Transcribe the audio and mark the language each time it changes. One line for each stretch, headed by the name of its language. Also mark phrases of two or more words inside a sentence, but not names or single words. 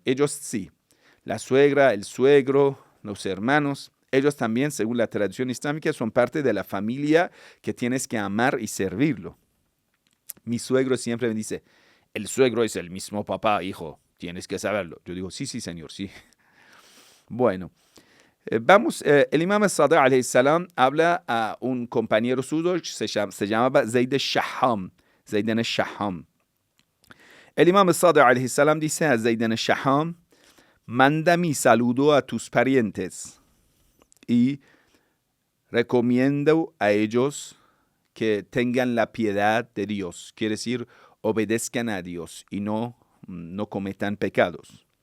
Spanish: Ellos sí, la suegra, el suegro, los hermanos, ellos también, según la tradición islámica, son parte de la familia que tienes que amar y servirlo. Mi suegro siempre me dice, el suegro es el mismo papá, hijo, tienes que saberlo. Yo digo, sí, señor, sí. Bueno, el imam al-Sadiq
Arabic: عليه السلام
Spanish: habla a un compañero suyo, se llamaba Zayd al-Shahham, Zayd al-Shahham. El imam al-Sadiq
Arabic: عليه السلام
Spanish: dice a Zayd al-Shahham, manda mi saludo a tus parientes y recomiendo a ellos que tengan la piedad de Dios, quiere decir, obedezcan a Dios y no cometan pecados.